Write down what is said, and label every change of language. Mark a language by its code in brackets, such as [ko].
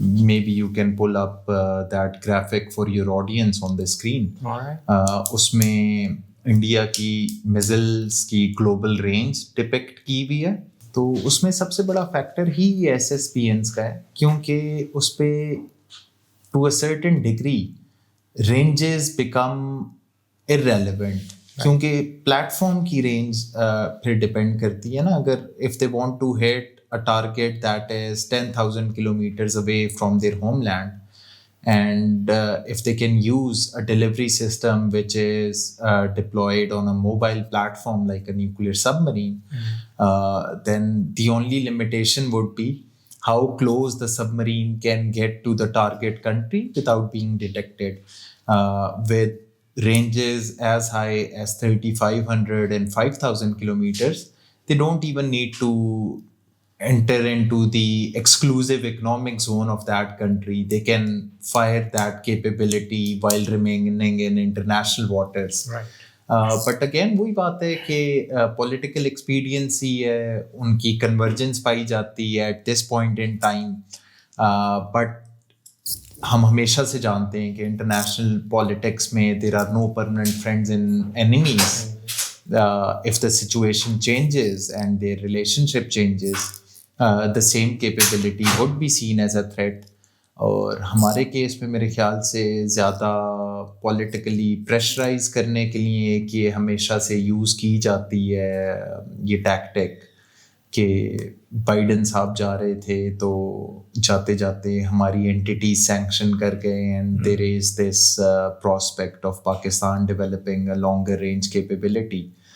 [en] Maybe you can pull up that graphic for your audience on the screen. [ur] اس میں India کی measles کی global range depict کی ہوئی ہے. تو اس میں سب سے بڑا فیکٹر ہی SSBNs کا ہے، کیونکہ اس پہ [en] To a certain degree ranges become irrelevant. [ur] کیونکہ پلیٹ فارم کی رینج پھر ڈپینڈ کرتی ہے نا. [en] اگر if they want to hit a target that is 10,000 kilometers away from their homeland and if they can use a delivery system which is deployed on a mobile platform like a nuclear submarine, then the only limitation would be how close the submarine can get to the target country without being detected. With ranges as high as 3,500 and 5,000 kilometers, they don't even need to enter into the exclusive economic zone of that country. They can fire that capability while remaining in international waters. Right. [ur] But again وہی بات ہے کہ [en] political expediency [ur] ہے، ان کی convergence پائی جاتی ہے [en] at this point in time. [ur] But ہم ہمیشہ سے جانتے ہیں کہ انٹرنیشنل پالیٹکس میں [en] There are no permanent friends and enemies. If the situation changes and their relationship changes the same capability would be seen as a threat. [ur] اور ہمارے case میں میرے خیال سے زیادہ پولیٹیکلی پریشرائز کرنے کے لیے کہ یہ ہمیشہ سے یوز کی جاتی ہے یہ ٹیکٹک کہ بائیڈن صاحب جا رہے تھے تو جاتے جاتے ہماری اینٹیٹی سینکشن کر گئے [en] And there is this prospect of Pakistan developing a longer range capability.